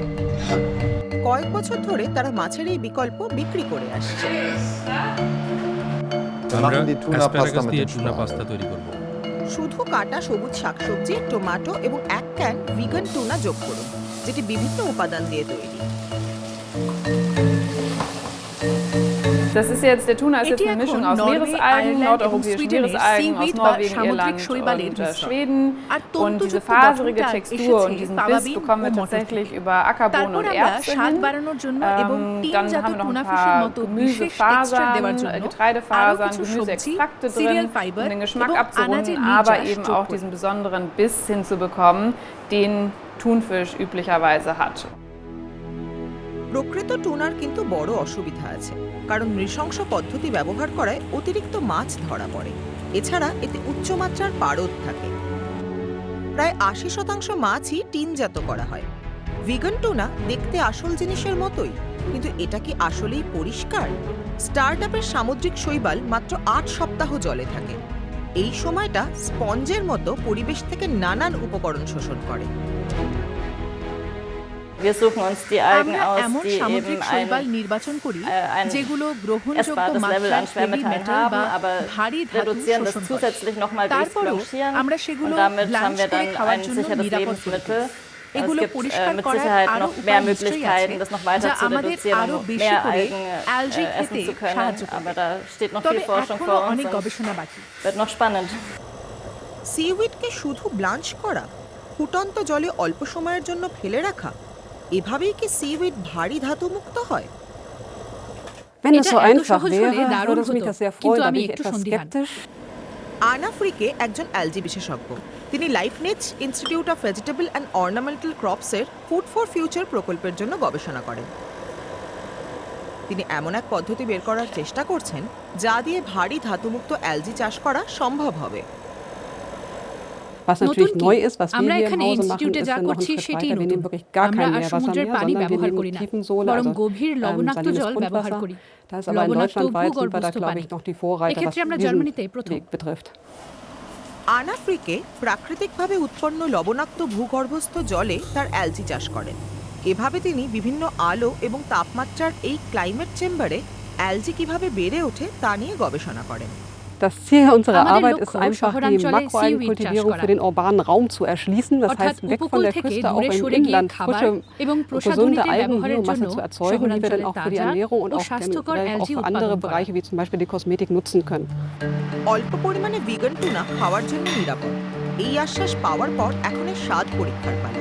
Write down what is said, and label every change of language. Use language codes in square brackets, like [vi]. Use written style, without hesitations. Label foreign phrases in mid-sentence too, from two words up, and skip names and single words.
[bn] কয়েক বছর ধরে তারা মাছের এই বিকল্প বিক্রি করে আসছে। আমরা [de] machen die Tuna-Pasta [bn] অ্যাসপারাগাস [de] mit [bn] দিয়ে [de] den [bn] টুনা [de] Schwalben. [bn] পাস্তা তৈরি করব। শুধু কাটা সবুজ শাকসবজি, টমেটো এবং 1 ক্যান ভিগান টুনা যোগ করুন, যেটি বিভিন্ন উপাদান দিয়ে তৈরি। [de] Das ist jetzt, der Tuna ist jetzt eine Mischung aus Meeresalgen, nordeuropäischen Meeresalgen, aus Norwegen, Irland und Schweden. Und diese faserige Textur und diesen Biss bekommen wir tatsächlich über Ackerbohnen und Erbsen hin. Dann haben wir noch ein paar Gemüsefasern, Getreidefasern, Gemüseextrakte drin, um den Geschmack abzurunden, aber eben auch diesen besonderen Biss hinzubekommen, den Thunfisch üblicherweise hat. [bn] প্রকৃত টুনার কিন্তু বড় অসুবিধা আছে, কারণ নৃশংস পদ্ধতি ব্যবহার করায় অতিরিক্ত মাছ ধরা পড়ে। এছাড়া এতে উচ্চমাত্রার পারদ থাকে। প্রায় 80% মাছই টিনজাত করা হয়। ভিগান টুনা দেখতে আসল জিনিসের মতোই, কিন্তু এটা কি আসলেই পরিষ্কার? স্টার্টআপের সামুদ্রিক শৈবাল মাত্র 8 সপ্তাহ জলে থাকে। এই সময়টা স্পঞ্জের মতো পরিবেশ থেকে নানান উপকরণ শোষণ করে। [de] Wir suchen uns die Algen [bn] আমরা [de] aus, [bn] এমন [de] die [bn] সামুদ্রিক [de] eben [bn] শৈবাল [de] ein [bn] নির্বাচন করি যেগুলো [de] essbares [bn] গ্রহণযোগ্য [de] Level [bn] মাত্রায় [de] an [bn] হেভি [de] Schwermetallen [bn] মেটাল বা [de] haben, aber [bn] ভারী ধাতু [de] reduzieren das [bn] শোষণ করে। [de] zusätzlich nochmal durchs [bn] তারপরও [de] Blanchieren [bn] আমরা সেগুলো [de] und damit [bn] ব্লাঞ্চ [de] haben wir [bn] করে [de] dann [bn] খাওয়ার [de] ein [bn] জন্য [de] sicheres [bn] নিরাপদ করে [de] Lebensmittel. [bn] তুলি। [de] Es [bn] এগুলো [de] gibt [bn] পরিষ্কার [de] mit [bn] করার [de] Sicherheit [bn] আরো [de] noch [bn] উপায় [de] mehr [bn] নিশ্চয়ই [de] Möglichkeiten, [bn] আছে, [de] das noch weiter [bn] যা [de] zu [bn] আমাদের [de] reduzieren [bn] আরো [de] und [bn] বেশি [de] mehr [bn] করে [de] Algen [bn] অ্যালজি [de] essen [bn] খেতে [de] zu können. [bn] সাহায্য [de] Aber [bn] করবে। [de] da steht noch [bn] তবে [de] viel Forschung [bn] এখনো [de] vor uns [bn] অনেক [de] und [bn] গবেষণা বাকি। [de] wird noch spannend. [bn] সিউইডকে শুধু ব্লাঞ্চ করা, ফুটন্ত জলে অল্প সময়ের জন্য ফেলে রাখা, এভাবেই কি সিউইড ভারী ধাতুমুক্ত হয়? [de] Wenn es [bn] এটা [de] so [bn] এত [de] einfach [bn] সহজ হলে [de] wäre, [bn] দারুণ [de] würde es mich [bn] হতো, [de] das sehr [bn] কিন্তু [de] freuen, da [bn] আমি [de] bin ich [bn] একটু [de] etwas [bn] সন্দিহান। [de] skeptisch. [bn] আনা ফ্রিকে একজন অ্যালজি বিশেষজ্ঞ। তিনি লাইফনেচ ইনস্টিটিউট অফ ভেজিটেবল অ্যান্ড অর্নামেন্টাল ক্রপসের ফুড ফর ফিউচার প্রকল্পের জন্য গবেষণা করেন। তিনি এমন এক পদ্ধতি বের করার চেষ্টা করছেন যা দিয়ে ভারী ধাতুমুক্ত অ্যালজি চাষ করা সম্ভব হবে। [de] Was natürlich [bn] নতুন কি? [de] neu ist, was wir [bn] আমরা [de] hier im [bn] এখানে [de] Hause machen, [bn] ইনস্টিটিউটে [de] ist [bn] যা [de] noch einen [bn] করছি [de] Schritt [bn] সেটাই [de] weiter. Wir [bn] নতুন। [de] nehmen wirklich gar [bn] আমরা [de] kein [bn] আর [de] Meerwasser [bn] সমুদ্রের [de] mehr, [bn] পানি [de] sondern wir [bn] ব্যবহার [de] nehmen [bn] করি না, [de] Tiefensohle, [bn] বরং [de] also [bn] গভীর লবণাক্ত [de] salines [bn] জল ব্যবহার [de] Grundwasser. [bn] করি। [de] Da ist aber in [bn] লবণাক্ত [de] Deutschland weit sind wir da, [bn] ভূগর্ভস্থ [de] glaube [bn] পানি। [de] ich, noch die Vorreiter, was [bn] এক্ষেত্রে আমরা [de] diesen [bn] জার্মানিতে প্রথম। [de] Weg betrifft. [bn] আনা ফ্রিকে প্রাকৃতিকভাবে উৎপন্ন লবণাক্ত ভূগর্ভস্থ জলে তার অ্যালজি চাষ করেন। এভাবে তিনি বিভিন্ন আলো এবং তাপমাত্রার এই ক্লাইমেট চেম্বারে অ্যালজি কিভাবে বেড়ে ওঠে তা নিয়ে গবেষণা করেন। [de] Das Ziel unserer [bn] আমাদের [de] Arbeit [bn] লক্ষ্য [de] ist einfach, die [bn] শহরাঞ্চলে seaweed চাষ [de] Makroalgenkultivierung [bn] করা। [de] für den urbanen Raum zu erschließen. Das [bn] অর্থাৎ [de] heißt, weg von [bn] উপকূল [de] der [bn] থেকে [de] Küste, auch [bn] দূরে [de] im [bn] সরে গিয়ে [de] Inland [bn] খাবার [de] frische [bn] এবং [de] und gesunde [bn] প্রসাধনীতে ব্যবহারের জন্য [de] Algenbiomasse zu erzeugen, die wir dann auch für die [bn] শহরাঞ্চলের [de] Ernährung und [bn] তাজা ও [de] auch [bn] স্বাস্থ্যকর [de] generell auch [bn] অ্যালজি [de] für [bn] উৎপাদন [de] andere [bn] করা। [de] Bereiche wie zum Beispiel die Kosmetik nutzen können. [bn] অল্প পরিমাণে ভিগান টুনা খাওয়ার জন্য নিরাপদ, এই আশ্বাস পাওয়ার পর এখন এর স্বাদ পরীক্ষার পালা।